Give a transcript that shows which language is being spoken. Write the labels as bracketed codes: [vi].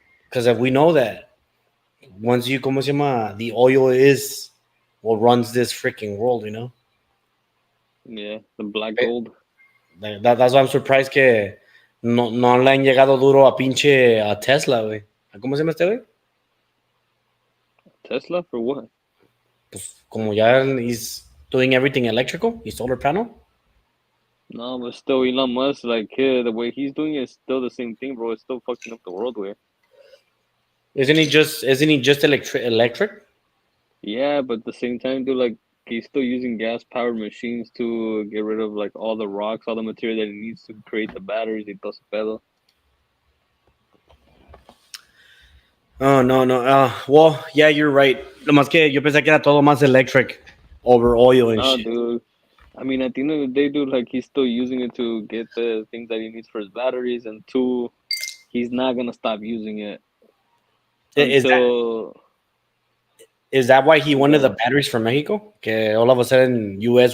[en] Because if we know that once you, [es] ¿cómo se llama? [en] The oil is what runs this freaking world, you know. Yeah, the black gold. That's why I'm surprised [es] que no le han llegado duro a pinche a Tesla, güey. ¿Cómo se llama este güey? [en] Tesla for what? [es] Pues como ya [en] he's doing everything electrical, his solar panel. No, but still, Elon Musk, like, the way he's doing it is still the same thing, bro. It's still fucking up the world, way. Isn't he just electric? Yeah, but at the same time, dude, like, he's still using gas-powered machines to get rid of, like, all the rocks, all the material that he needs to create the batteries [es] y todo ese pedo. [en] Oh, no. Well, yeah, you're right. [es] Lo más que yo pensé que era todo más electric over oil and [en] No, shit. dude. I mean, at the end of the day, dude, like, he's still using it to get the things that he needs for his batteries, and two, he's not gonna stop using it until... Is that why he wanted the batteries from Mexico? Que all of a sudden, U.S.